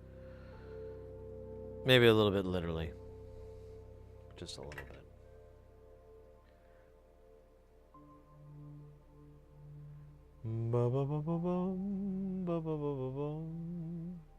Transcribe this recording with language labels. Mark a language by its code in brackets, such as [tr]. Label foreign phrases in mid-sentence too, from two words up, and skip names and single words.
[en] Maybe a little bit literally. Just a little bit. Ba-ba-ba-ba-bum, ba-ba-ba-ba-bum.